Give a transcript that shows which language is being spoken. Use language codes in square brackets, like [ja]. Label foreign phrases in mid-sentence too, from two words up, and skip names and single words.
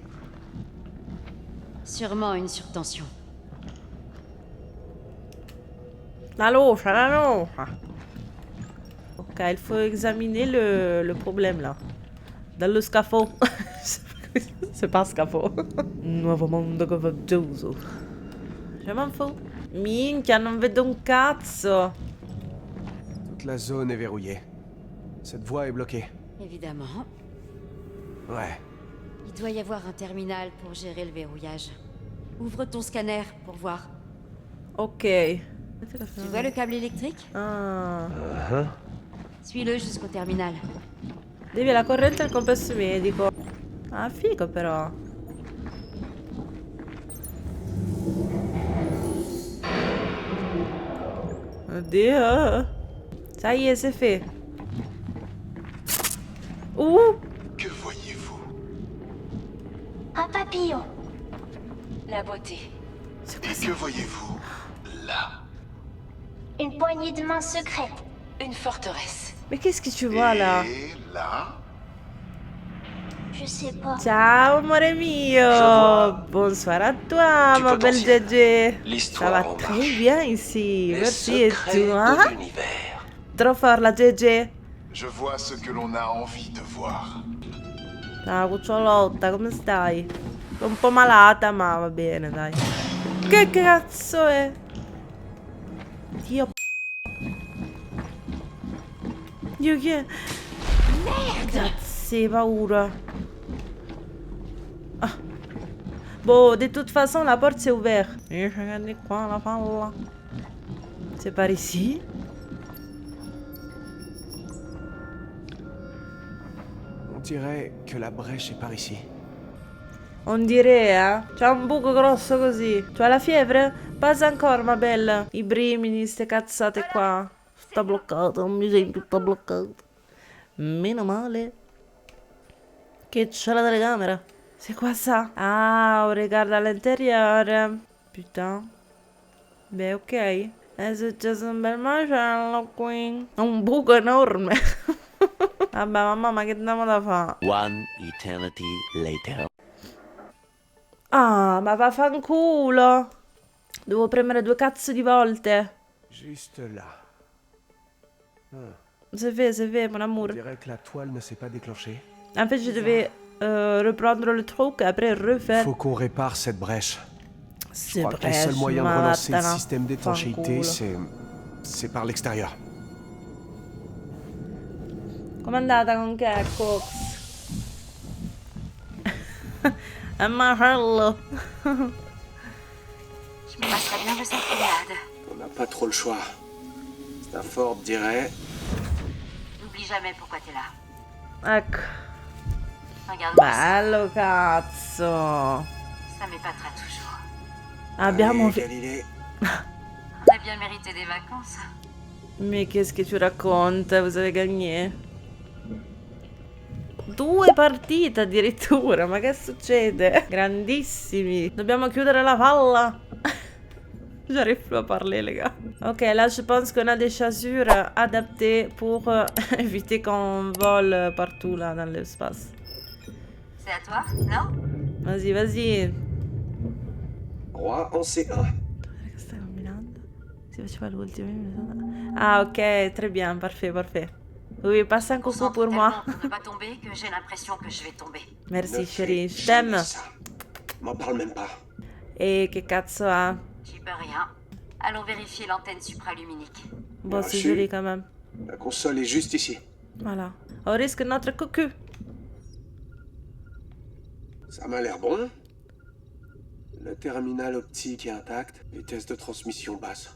[fr] Sûrement une surtension. La loge, la loge. Ok, il faut examiner le problème là. Dans le scafo. C'est pas scafo. [it] Nuovo mondo coraggioso. [fr] Je m'en fous. [it] Minchia, non vedo un cazzo. [fr] Toute la zone est verrouillée. Cette voie est bloquée. Évidemment. Ouais. Il doit y avoir un terminal pour gérer le verrouillage. Ouvre ton scanner pour voir. Ok. Tu vois le câble électrique? Ah. Suis-le jusqu'au terminal. [it] Devi la corrente e il complesso medico. Ah, figo però. Oddio. [fr] Ça y est, c'est fait. Ouh. Que voyez-vous? Un papillon. La beauté. Et que voyez-vous là? Une poignée de main secrète. Une forteresse. Mais qu'est-ce que tu vois là? Et là? Je sais pas. [it] Ciao, amore mio. [fr] vois Bonsoir à toi, Du ma belle potentiel. Gégé. Ça L'histoire va en très marche. bien ici. Les Merci. Et secrets toi? de l'univers. Trop fort, la Gégé. Je vois ce que l'on a envie de voir. [it] Ciao cucciolotta, come stai? Sono un po' malata, ma va bene, dai. Che cazzo è? Dio. Dio chi è? Grazie, paura. Ah. [fr] Bon, de toute façon, la porte s'est ouverte. Regardez quoi, [it] la palla. [fr] C'est par ici? On dirait que la brèche est par ici. On dirait, hein? [it] C'ha un buco grosso così. C'ha la fiebre? Passa ancora, ma bella. I brimini, ste cazzate qua. Sta bloccato, mi sento tutta bloccata. Meno male che c'è la telecamera. [fr] C'est quoi ça? Ah, on regarde à l'intérieur. Putain. [it] Beh, ok. È successo un bel macello qui. Un buco enorme. Vabbè, mamma, ma che andiamo da fare? [en] One eternity later. [it] Ah, ma vaffanculo. Devo premere 2 cazzo di volte. [fr] Juste là. C'est fait, mon amour. On dirait que la toile ne s'est pas déclenchée. En fait, je devais reprendre le truc et après refaire. Faut qu'on répare cette brèche. Je C'est crois que le seul moyen de [it] ma [fr] relancer le vattana. système d'étanchéité, [it] Fanculo. [fr] c'est par l'extérieur. [it] Com'è andata con Cox? È macello. [fr] Je me passerais bien de cette fillade. On n'a pas trop le choix. Stafford dirait... N'oublie jamais pourquoi t'es là. [it] Ecco. [fr] Regarde-moi ça. [it] Bello, cazzo. [fr] Ça m'épatera toujours. [it] Abbiamo... [fr] Allez, Galilée. On a bien mérité des vacances. Mais qu'est-ce que tu racontes? Vous avez gagné. [it] 2 partite addirittura, ma che succede? Grandissimi. Dobbiamo chiudere la palla. [fr] J'arrive plus à parler, les gars. Ok, là, je pense qu'on a des chaussures adaptées pour éviter qu'on vole partout, là, dans l'espace. C'est à toi, non? Vas-y, vas-y. Roi en C1. [it] Che stai combinando? Si faceva l'ultimo. [fr] Ah, ok, très bien, parfait, parfait. Oui, passe un coucou pour moi. Pour ne pas tomber que j'ai l'impression que je vais tomber. Merci, Ne chérie, fais je t'aime. jamais ça. M'en parle même pas. [it] Et che cazzo ha? [fr] J'y peux rien. Allons vérifier l'antenne supraluminique. Bon, c'est Merci. joli quand même. La console est juste ici. Voilà. On risque notre cocu. Ça m'a l'air bon. Le terminal optique est intact, vitesse de transmission basse.